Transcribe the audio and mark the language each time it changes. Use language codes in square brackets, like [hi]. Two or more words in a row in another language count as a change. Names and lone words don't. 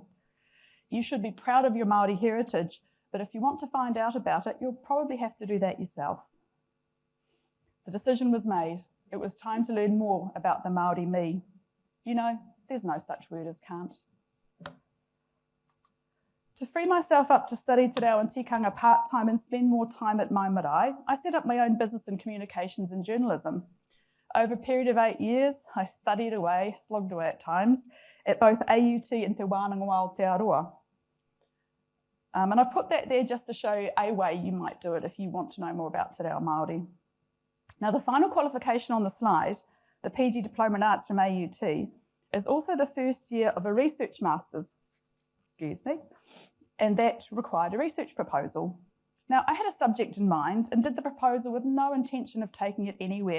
[en] You should be proud of your Māori heritage, but if you want to find out about it, you'll probably have to do that yourself. The decision was made. It was time to learn more about the Māori me. You know, there's no such word as can't. To free myself up to study [mi] te reo [en] and tikanga part-time and spend more time at my marae, I set up my own business in communications and journalism. Over a period of 8 years, I studied away, slogged away at times, at both AUT and Te Wānanga o Aotearoa. And I've put that there just to show you a way you might do it if you want to know more about [mi] te reo Māori. [en] Now, the final qualification on the slide, the PG Diploma in Arts from AUT, is also the first year of a research master's, and that required a research proposal. Now, I had a subject in mind and did the proposal with no intention of taking it anywhere.